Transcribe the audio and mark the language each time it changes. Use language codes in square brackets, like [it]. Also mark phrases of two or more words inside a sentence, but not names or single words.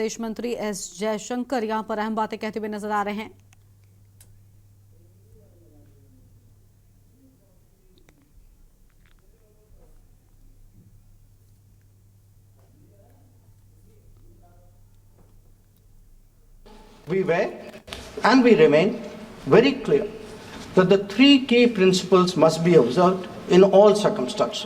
[hi] विदेश मंत्री एस जयशंकर यहां पर अहम बातें कहते हुए नजर आ रहे हैं। [en] We were and we remain very clear that the three key principles must be observed in all circumstances.